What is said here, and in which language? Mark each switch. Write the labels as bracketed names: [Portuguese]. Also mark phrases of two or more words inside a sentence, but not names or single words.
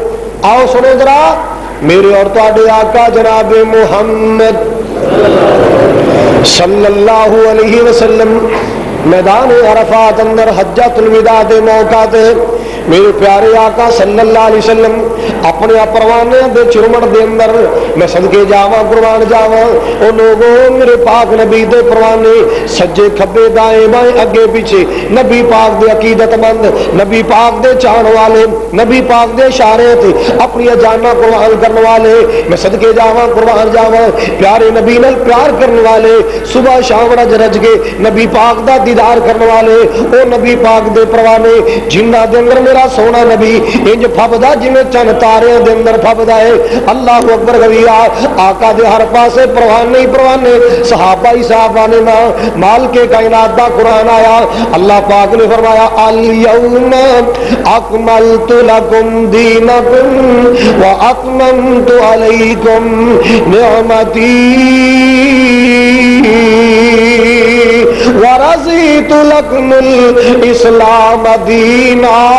[Punjabi] آؤ سنو ذرا، میرے اور تواڈے آقا جناب محمد [Arabic] صلی اللہ علیہ وسلم [Punjabi] میدان عرفات اندر حجۃ الوداع دے موقع تے میرے پیارے آقا [Arabic] صلی اللہ علیہ وسلم [Punjabi] اپنے پروانے دے چرمٹ دے اندر، میں صدقے جاواں قربان جاواں او لوگوں میرے پاک نبی دے پروانے سجے کھبے دائیں بائیں اگے پیچھے، نبی پاک دے عقیدت مند، نبی پاک دے چاہن والے، نبی پاک دے اشارے تے اپنی جاناں قربان کرنے والے، میں صدقے جاواں قربان جاواں پیارے نبی نال پیار کرنے والے، صبح شام رج رج کے نبی پاک دا دیدار کرنے والے، او نبی پاک دے پروانے جنہاں دے اندر میرا سونا نبی انج پھبدا جویں چن تاریاں دے اندر پھبدا ہے۔ [Arabic] اللہ اکبر کبیرہ، [Punjabi] آقا دے ہر پاسے پروانے ہی پروانے، صحابہ ہی صحابہ نے مال کے کائنات دا قرآن آیا، اللہ پاک نے فرمایا [Arabic] الیوم اکملت لکم دینکم واتممت علیکم نعمتی ورضیت لکم الاسلام دینا۔